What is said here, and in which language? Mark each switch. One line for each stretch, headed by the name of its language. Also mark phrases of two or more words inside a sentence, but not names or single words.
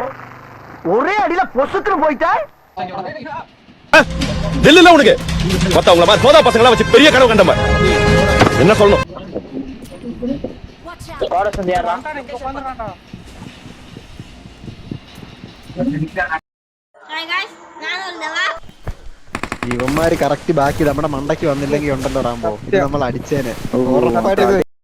Tamil: ஒரே அடியில பொசுக்குன்னு போயிட்டா. நெல்லுல உனக்கு மத்தவங்கள மாதிரி சோதா பசங்களா வச்சு பெரிய கனவு கண்ட மாதிரி என்ன சொல்லணும்?
Malayalam: ഇവന്മാര് കറക്റ്റ് ബാക്കി നമ്മുടെ മണ്ടയ്ക്ക് വന്നില്ലെങ്കിൽ ഉണ്ടല്ലോ റാമ്പോ, ഇത് നമ്മൾ അടിച്ചേനെ ഉറപ്പായിട്ട്.